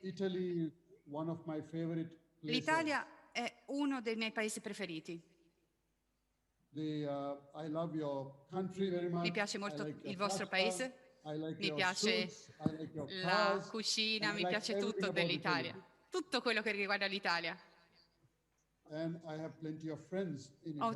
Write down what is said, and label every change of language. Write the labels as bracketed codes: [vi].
[en] Italy, one of my favorite places. [it] L'Italia è uno dei miei paesi preferiti. [en] I love your country very much. [it] Mi piace molto il vostro paese, mi piace la cucina, mi piace tutto dell'Italia, tutto quello che riguarda l'Italia. [en] And I have plenty of friends in Italy.